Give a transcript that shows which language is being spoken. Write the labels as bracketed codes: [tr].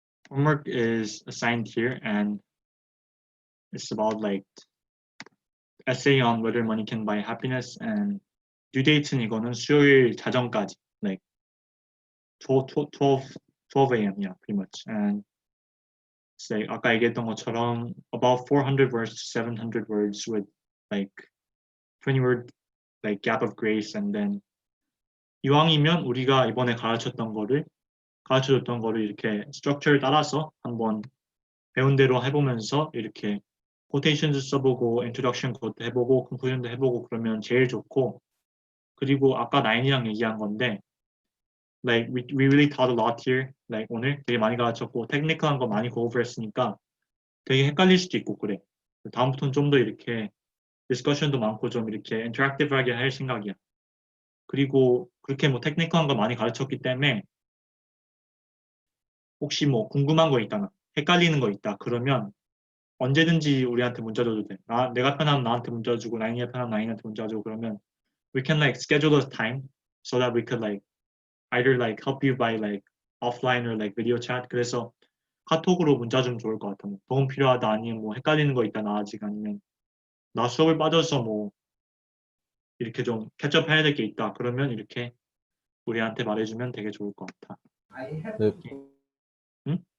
[en] Homework is assigned here and it's about like essay on whether money can buy happiness, and due date는 [ko] 이거는 수요일 자정까지, [en] like 12 a.m. yeah, pretty much. And say [ko] 아까 얘기했던 것처럼 [en] about 400 words to 700 words with like 20 word like gap of grace. [ko] And then 이왕이면 우리가 이번에 가르쳐줬던 거를 이렇게 스트럭처를 따라서 한번 배운 대로 해보면서 이렇게 quotations도 써보고 introduction quote 해보고 conclusion도 해보고 그러면 제일 좋고, 그리고 아까 나인이랑 얘기한 건데 [en] like we really taught a lot here. [ko] like 오늘 되게 많이 가르쳤고 테크니컬한 거 많이 go over 했으니까 되게 헷갈릴 수도 있고 그래. 다음부터는 좀 더 이렇게 디스커션도 많고 좀 이렇게 인터랙티브하게 할 생각이야. 그리고 그렇게 뭐 테크니컬한 거 많이 가르쳤기 때문에 혹시 뭐 궁금한 거 있다, 헷갈리는 거 있다 그러면 언제든지 우리한테 문자 줘도 돼. 내가 편하면 나한테 문자 주고 나인이가 편하면 나인한테 문자 주고, 그러면 [en] we can like schedule a time so that we could like either like help you by like offline or like video chat. [ko] 그래서 카톡으로 문자 주면 좋을 것 같아. 뭐 도움 필요하다, 아니면 뭐 헷갈리는 거 있다 나 아직, 아니면 나 수업을 빠져서 뭐 이렇게 좀 캐치업 해야 될 게 있다 그러면 이렇게 우리한테 말해주면 되게 좋을 것 같아. 네. 응?